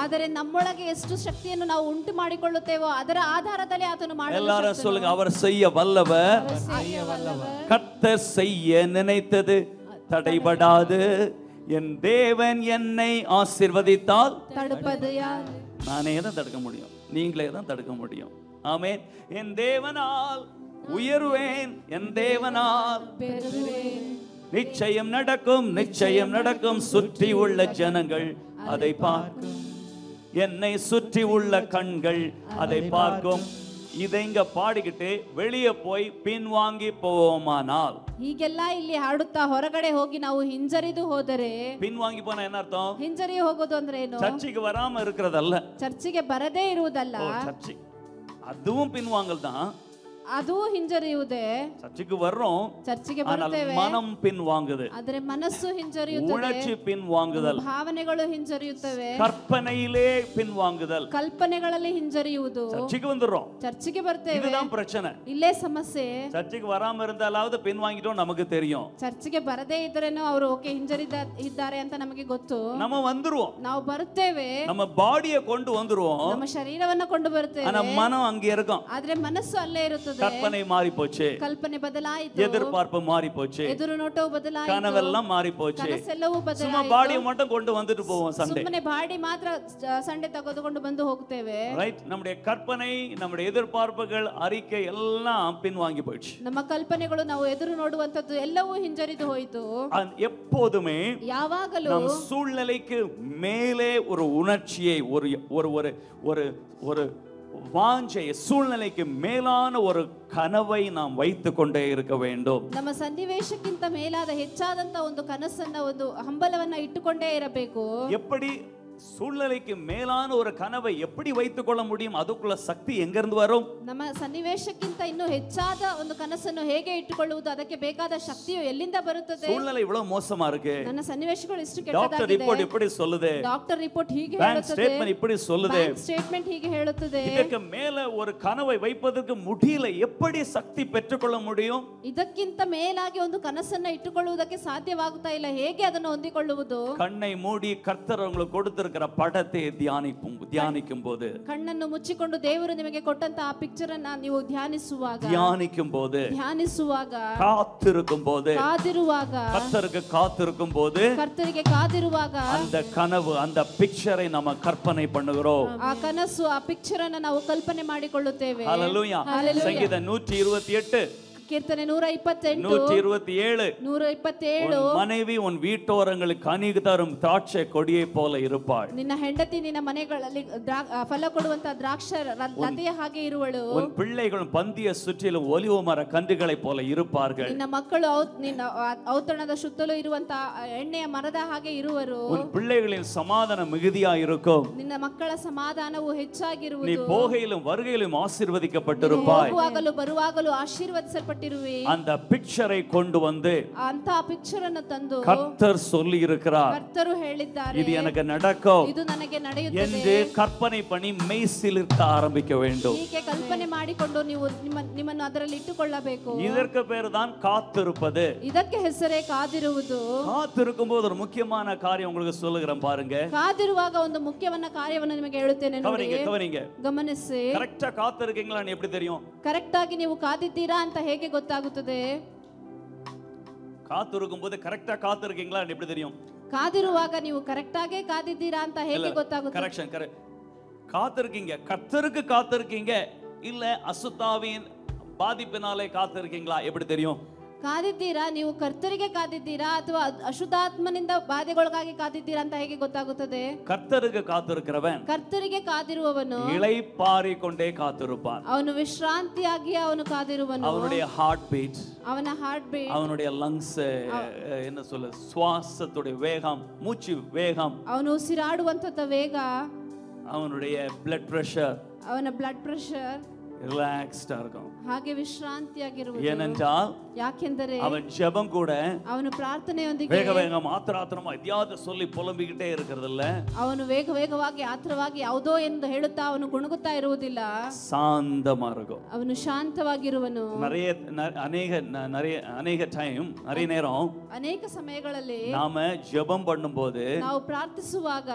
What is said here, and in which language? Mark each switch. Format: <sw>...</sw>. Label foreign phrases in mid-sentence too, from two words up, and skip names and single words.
<kn>ಆದರೆ ನಮ್ಮೊಳಗೆ ಎಷ್ಟು ಶಕ್ತಿಯನ್ನು ನಾವು ಉಂಟು ಮಾಡಿಕೊಳ್ಳುತ್ತೇವೋ ಅದರ ಆಧಾರದಲ್ಲಿ ಆತನು ಮಾಡಲು</kn> <ta>எல்லாரும்</ta> <kn>ಶಕ್ತನು.</kn> <ta>சொல்லுங்க, அவர் செய்ய வல்லவர். கர்த்தர் செய்ய நினைத்தது தடைபடாது, என் தேவன் என்னை ஆசீர்வதித்தால்</ta> <kn>ತಡುಪದು ಯಾರು?</kn> <ta>நானே தான் தடுக்க முடியும், நீங்களே தான் தடுக்க முடியும். ஆமென். என் தேவனால் உயர்வேன், என் தேவனால் நிச்சயம் நடக்கும், நிச்சயம் நடக்கும். சுற்றி உள்ள ஜனங்கள் அதை பார்க்கும், என்னை சுற்றி உள்ள கண்கள் அதை பார்க்கும். இதை இங்க பாடிக்கிட்டு வெளியே போய் பின்வாங்கி போவோமானால்,</ta> <kn>ಹೀಗೆಲ್ಲ ಇಲ್ಲಿ ಹಾಡುತ್ತಾ ಹೊರಗಡೆ ಹೋಗಿ ನಾವು ಹಿಂಜರಿದು ಹೋದರೆ,</kn> <ta>பின்வாங்கி போனா என்ன அர்த்தம்?</ta> <kn>ಹಿಂಜರಿ ಹೋಗೋದು ಅಂದ್ರೆ ಏನು?</kn> <ta>சர்ச்சுக்கு வராம இருக்கிறதல்ல,</ta> <kn>ಚರ್ಚಿಗೆ ಬರದೇ ಇರುವುದಲ್ಲ.</kn> <ta>சர்ச்சு அதுவும் பின்வாங்கல் தான்.</ta> <kn>ಅದು ಹಿಂಜರಿಯುವುದೇ.</kn> <ta>சர்ச்சுக்கு வர்றோம்,</ta> <kn>ಚರ್ಚಿಗೆ</kn> <ta>ஆனால்</ta> <kn>ಬರ್ತೇವೆ,</kn> <ta>மனம் பின்வாங்குது,</ta> <kn>ಆದರೆ ಮನಸ್ಸು ಹಿಂಜರಿಯುತ್ತದೆ,</kn> <ta>உணர்ச்சி பின்வாங்குதல்,</ta> <kn>ಭಾವನೆಗಳು ಹಿಂಜರಿಯುತ್ತವೆ,</kn> <ta>கற்பனையிலே பின்வாங்குதல்.</ta> <kn>ಕಲ್ಪನೆಗಳಲ್ಲಿ ಹಿಂಜರಿಯುವುದು.</kn> <ta>சர்ச்சுக்கு வந்துடுறோம்,</ta> <kn>ಚರ್ಚಿಗೆ ಬರ್ತೇವೆ,</kn> <ta>இதுதான் பிரச்சனை.</ta> <kn>ಇಲ್ಲೇ ಸಮಸ್ಯೆ.</kn> <ta>சர்ச்சுக்கு வராம இருந்தாலாவது பின்வாங்கிட்டோம் நமக்கு தெரியும்.</ta> <kn>ಚರ್ಚಿಗೆ ಬರದೇ ಇದ್ರೇನು ಅವರು ಓಕೆ ಇದ್ದಾರೆ ಅಂತ ನಮಗೆ ಗೊತ್ತು.</kn> <ta>நம்ம வந்துருவோம்,</ta> <kn>ನಾವು ಬರುತ್ತೇವೆ,</kn> <ta>நம்ம பாடியை கொண்டு வந்துருவோம்,</ta> <kn>ನಮ್ಮ ಶರೀರವನ್ನ ಕೊಂಡು ಬರುತ್ತೇವೆ,</kn> <ta>ஆனா மனம் அங்கே இருக்கும்.</ta> <kn>ಆದ್ರೆ ಮನಸ್ಸು ಅಲ್ಲೇ ಇರುತ್ತದೆ.</kn> <ta>கற்பனை மாறி போச்சு,</ta> <kn>ಕಲ್ಪನೆ ಬದಲಾಯಿತು,</kn> <ta>எதிர்பார்ப்பு மாறி போச்சு,</ta> <kn>ಎದುರು ನೋಟವು ಬದಲಾಯಿತು,</kn> <ta>கனவெல்லாம் மாறி போச்சு.</ta> <kn>ಕನಸೆಲ್ಲವೂ</kn> <ta>சும்மா</ta> <kn>ಬದಲಾಯಿತು.</kn> <ta>பாடியை மட்டும் கொண்டு வந்துட்டு போவோம் சண்டே,</ta> <kn>ಸುಮ್ಮನೆ ಬಾಡಿ ಮಾತ್ರ ಸಂಡೆ ತೆಗೆದುಕೊಂಡು ಬಂದು ಹೋಗ್ತೇವೆ.</kn> <ta>ரைட். நம்முடைய கற்பனை, நம்முடைய எதிர்பார்ப்புகள், அறிக்கை எல்லாம் பின்வாங்கி போயிடுச்சு.</ta> <kn>ನಮ್ಮ ಕಲ್ಪನೆಗಳು, ನಾವು ಎದುರು ನೋಡುವಂತದ್ದು ಎಲ್ಲವೂ ಹಿಂಜರಿದು ಹೋಯಿತು.</kn> <ta>எப்போதுமே</ta> <kn>ಯಾವಾಗಲೂ</kn> <ta>நம் சூழ்நிலைக்கு மேலே ஒரு உணர்ச்சியை, ஒரு ஒரு ஒரு ஒரு ஒரு வாஞ்சை, சூழ்நிலைக்கு மேலான ஒரு கனவை நாம் வைத்து கொண்டே இருக்க வேண்டும்.</ta> <kn>ನಮ್ಮ ಸನ್ನಿವೇಶಕ್ಕಿಂತ ಮೇಲಾದ ಹೆಚ್ಚಾದಂತ ಒಂದು ಕನಸನ್ನ, ಒಂದು ಹಂಬಲವನ್ನ ಇಟ್ಟುಕೊಂಡೇ ಇರಬೇಕು.</kn> <ta>எப்படி சூழ்நிலைக்கு மேலான ஒரு கனவை எப்படி வைத்துக் கொள்ள முடியும்? அதுக்குள்ள சக்தி எங்க இருந்து வரும்?</ta> <kn>ನಮ್ಮ ಸನ್ನಿವೇಶಕ್ಕಿಂತ ಇನ್ನೂ ಹೆಚ್ಚಾದ ಒಂದು ಕನಸನ್ನು ಹೇಗೆ ಇಟ್ಟುಕೊಳ್ಳುವುದು, ಅದಕ್ಕೆ ಬೇಕಾದ ಶಕ್ತಿಯು ಎಲ್ಲಿಂದ ಬರುತ್ತದೆ?</kn> <ta>சூழ்நிலை இவ்வளவு மோசமா இருக்கு,</ta> <kn>ನನ್ನ ಸನ್ನಿವೇಶಗಳು ಇಷ್ಟು</kn> <ta>டாக்டர்</ta> <kn>ಕೆಟ್ಟದಾಗಿದೆ,</kn> <ta>ரிப்போர்ட் இப்படி சொல்லுது,</ta> <en>doctor report</en> <kn>ಹೀಗೆ</kn> <ta>பேங்க்</ta> <kn>ಹೇಳುತ್ತದೆ,</kn> <ta>ஸ்டேட்மென்ட் இப்படி சொல்லுது,</ta> <en>bank statement</en> <kn>ಹೀಗೆ ಹೇಳುತ್ತದೆ.</kn> <ta>இதற்கு மேல ஒரு கனவை வைப்பதற்கு முடியல. எப்படி சக்தி பெற்றுக்கொள்ள முடியும்?</ta> <kn>ಇದಕ್ಕಿಂತ ಮೇಲಾಗಿ ಒಂದು ಕನಸನ್ನ ಇಟ್ಟುಕೊಳ್ಳುವುದಕ್ಕೆ ಸಾಧ್ಯವಾಗುತ್ತಾ ಇಲ್ಲ. ಹೇಗೆ ಅದನ್ನು ಹೊಂದಿಕೊಳ್ಳುವುದು?</kn> <ta>கண்ணை மூடி கர்த்தர் உங்களுக்கு கொடுத்திருக்கிற படத்தை தியானிக்கும் போது,</ta> <kn>ಕಣ್ಣನ್ನು ಮುಚ್ಚಿಕೊಂಡು ದೇವರು ನಿಮಗೆ ಕೊಟ್ಟಂತ ಆ ಪಿಕ್ಚರ್ ಅನ್ನ ನೀವು ಧ್ಯಾನಿಸುವಾಗ,</kn> <ta>காத்திருக்கும் போது,</ta> <kn>ಕಾದಿರುವಾಗ,</kn> <ta>கர்த்தருக்கு காத்திருக்கும் போது,</ta> <kn>ಕರ್ತರಿಗೆ ಕಾದಿರುವಾಗ,</kn> <ta>அந்த கனவு, அந்த பிக்சரை நம்ம கற்பனை பண்ணுகிறோம்.</ta> <kn>ಆ ಕನಸು, ಆ ಪಿಕ್ಚರ್ ಅನ್ನ ನಾವು ಕಲ್ಪನೆ ಮಾಡಿಕೊಳ್ಳುತ್ತೇವೆ.</kn> <ta>ஹல்லேலூயா. சங்கீதம் 128,</ta> <kn>ಕೀರ್ತನೆ 128,</kn> <ta>127,</ta> <kn>127,</kn> <ta>மனைவி உன் வீட்டோரங்களுக்கு கனி தரும் திராட்சை கொடியை போல இருப்பாள்.</ta> <kn>ನಿನ್ನ ಹೆಂಡತಿ ನಿನ್ನ ಮನೆಗಳಲ್ಲಿ ಫಲ ಕೊಡುವಂತ ದ್ರಾಕ್ಷ ಲತೆಯ ಹಾಗೆ ಇರುವಳು.</kn> <ta>உன் பிள்ளைகள் பந்திய சுற்றிலும் ஒலிவ மர கன்றுகளை போல இருப்பார்கள்.</ta> <kn>ನಿನ್ನ ಮಕ್ಕಳು ನಿನ್ನ ಔತಣದ ಸುತ್ತಲೂ ಇರುವಂತ ಎಣ್ಣೆಯ ಮರದ ಹಾಗೆ ಇರುವರು.</kn> <ta>உன் பிள்ளைகளின் சமாதானம் மிகுதியா இருக்கும்.</ta> <kn>ನಿನ್ನ ಮಕ್ಕಳ ಸಮಾಧಾನವು ಹೆಚ್ಚಾಗಿರುವುದು.</kn> <ta>நீ போகையிலும் வருகையிலும் ஆசீர்வதிக்கப்பட்டிருப்பாய்.</ta> <kn>ಹೋಗುವಾಗಲೂ ಬರುವಾಗಲೂ ಆಶೀರ್ವದಿಸಲ್ಪಟ್ಟಿರುವೆ. ಕಷ್ಟಪಟ್ಟಿರುವೆ</kn> <ta>அந்த பிக்சரை கொண்டு வந்து</ta> <kn>ಅಂತ ಪಿಕ್ಚರ್ ಅನ್ನು ತಂದು</kn> <ta>கர்த்தர் சொல்லி இருக்கிறார்,</ta> <kn>ಕರ್ತರು ಹೇಳಿದ್ದಾರೆ</kn> <ta>இது எனக்கு நடக்கும்</ta> <kn>ಇದು ನನಗೆ ನಡೆಯುತ್ತದೆ</kn> <ta>என்று கற்பனை பண்ணி மெய்சிலிர்க்க ஆரம்பிக்க வேண்டும்.</ta> <kn>ಹೀಗೆ ಕಲ್ಪನೆ ಮಾಡಿಕೊಂಡು ನೀವು ನಿಮ್ಮನ್ನು ಅದರಲ್ಲಿ ಇಟ್ಟುಕೊಳ್ಳಬೇಕು.</kn> <ta>இதற்கு பேரு தான் காத்திருப்பது.</ta> <kn>ಇದಕ್ಕೆ ಹೆಸರೇ ಕಾದಿರುವುದು.</kn> <ta>காத்திருக்கும் போது ஒரு முக்கியமான காரியம் உங்களுக்கு சொல்லுகிறேன் பாருங்க.</ta> <kn>ಕಾದಿರುವಾಗ ಒಂದು ಮುಖ್ಯವಾದ ಕಾರ್ಯವನ್ನು ನಿಮಗೆ ಹೇಳುತ್ತೇನೆ ನೋಡಿ.</kn> <ta>கவனிங்க.</ta> <kn>ಗಮನಿಸಿ.</kn> <ta>கரெக்ட்டா காத்திருக்கீங்களான்னு எப்படி தெரியும்?</ta> <kn>ಕರೆಕ್ಟ್ ಆಗಿ ನೀವು ಕಾದಿದ್ದೀರಾ ಅಂತ ಹೇಗೆ ಗೊತ್ತಾಗುತ್ತದೆ?</kn> <ta>காத்திருக்கும் போது கரெக்ட்டா காத்திருக்கீங்களான்னு எப்படி தெரியும்?</ta> <kn>ಕಾದಿರುವಾಗ ನೀವು ಕರೆಕ್ಟ್ ಆಗಿ ಕಾದಿದ್ದೀರಾ ಅಂತ ಹೇಗೆ ಗೊತ್ತಾಗುತ್ತದೆ?</kn> <ta>கரெக்ஷன் காத்திருக்கீங்க, கர்த்தருக்கு காத்திருக்கீங்க, இல்ல அசுத்தாவின் பாதிப்பினாலே காத்திருக்கீங்களா எப்படி தெரியும்?</ta> <kn>ಕಾದಿದ್ದೀರಾ, ನೀವು ಕರ್ತರಿಗೆ ಕಾದಿದ್ದೀರಾ ಅಥವಾ ಅಶುದ್ಧಾತ್ಮನಿಂದ ಬಾಧೆಗೊಳಗಾಗಿ ಕಾದಿದ್ದೀರಾ ಅಂತ ಹೇಗೆ ಗೊತ್ತಾಗುತ್ತದೆ?</kn> <ta>கர்த்தருக்கு காத்திருக்கிறவன்</ta> <kn>ಕರ್ತರಿಗೆ ಕಾದಿರುವವನು</kn> <ta>இளைப்பாறிக்கொண்டே காத்திருப்பான்.</ta> <kn>ಅವನು ವಿಶ್ರಾಂತಿಯಾಗಿ ಅವನು ಕಾದಿರುವನು.</kn> <ta>அவனுடைய</ta> <en>heart beat,</en> <kn>ಅವನ</kn> <en>heart beat,</en> <ta>அவனுடைய லங்ஸ் என்ன சொல்ல, சுவாசத்துடைய வேகம், மூச்சு வேகம்,</ta> <kn>ಅವನು ಉಸಿರಾಡುವಂತ ವೇಗ,</kn> <ta>அவனுடைய</ta> <en>blood pressure,</en> <kn>ಅವನ</kn> <en>blood pressure</en> <ta>ரிலாக்ஸ்டா இருக்கும்.</ta> <kn>ಹಾಗೆ ವಿಶ್ರಾಂತಿಯಾಗಿರುವುದು.</kn> <ta>ஏனென்றால்</ta> <kn>ಯಾಕೆಂದರೆ</kn> <ta>அவன் ஜெபம் கூட</ta> <kn>ಅವನು ಪ್ರಾರ್ಥನೆಯೊಂದಿಗೆ</kn> <ta>வேக வேகம் ஆத்திராத்திரமா எதையாவது சொல்லி புலம்பிக்கிட்டே இருக்கிறது இல்ல.</ta> <kn>ಅವನು ವೇಗವಾಗಿ ಆತ್ರವಾಗಿ ಯಾವುದೋ ಎಂದು ಹೇಳುತ್ತಾ ಅವನು ಗುಣಗುತ್ತಾ ಇರುವುದಿಲ್ಲ.</kn> <ta>சாந்தமா இருக்கும்.</ta> <kn>ಅವನು ಶಾಂತವಾಗಿರುವನು.</kn> <ta>அநேக டைம், நிறைய நேரம்</ta> <kn>ಅನೇಕ ಸಮಯಗಳಲ್ಲಿ</kn> <ta>நாம ஜெபம் பண்ணும்போது</ta> <kn>ನಾವು ಪ್ರಾರ್ಥಿಸುವಾಗ</kn>